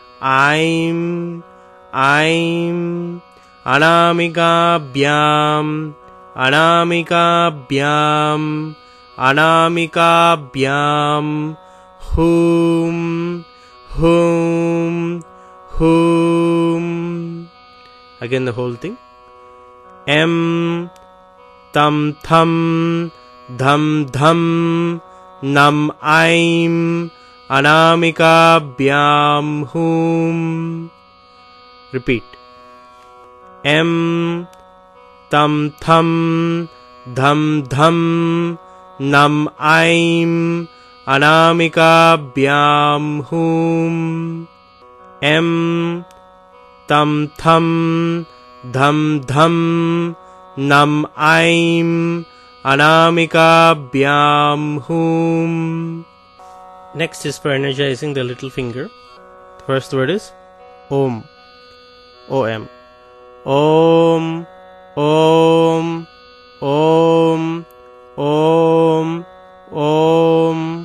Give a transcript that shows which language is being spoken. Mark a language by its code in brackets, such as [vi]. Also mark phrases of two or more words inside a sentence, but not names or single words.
[sa] अनामिकाभ्याम् अनामिकाभ्याम् अनामिकाभ्याम् हुं हुं हुं. [en] Again the whole thing. M, thum, thum, dhum, dhum, num, [sa] ऐं अनामिकाभ्याम् हुं. [en] Repeat. M, thum, thum, dhum, dhum, num, I'm, [sa] अनामिकाभ्याम् हुं. M, thum, thum, dhum, dhum, num, ऐं अनामिकाभ्याम् हुं. [en] Next is for energizing the little finger. The first word is Om. OM. [sa] ॐ ॐ ॐ ॐ ॐ.